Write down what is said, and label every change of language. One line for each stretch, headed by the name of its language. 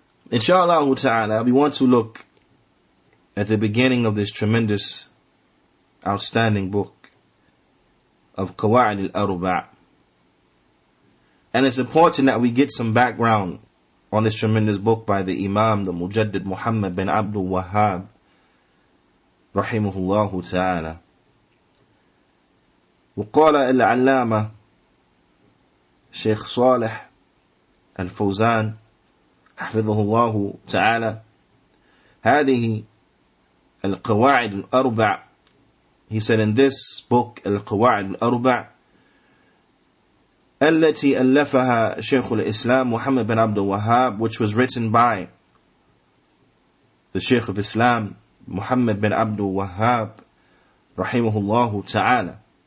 English: Inshallah ta'ala, we want to look at the beginning of this tremendous, outstanding book of Qawa'id al-Arba'. And it's important that we get some background on this tremendous book by the Imam, the Mujaddid Muhammad bin Abdul Wahhab, rahimahullah ta'ala.
Arabic: وقال العلامة شيخ صالح الفوزان حفظه الله تعالى هذه القواعد الأربع.
English: He said in this book
Arabic: القواعد الأربع التي ألفها شيخ الإسلام محمد بن عبد الوهاب,
English: which was written by the Shaykh of Islam Muhammad bin Abdul Wahhab rahimahullah ta'ala.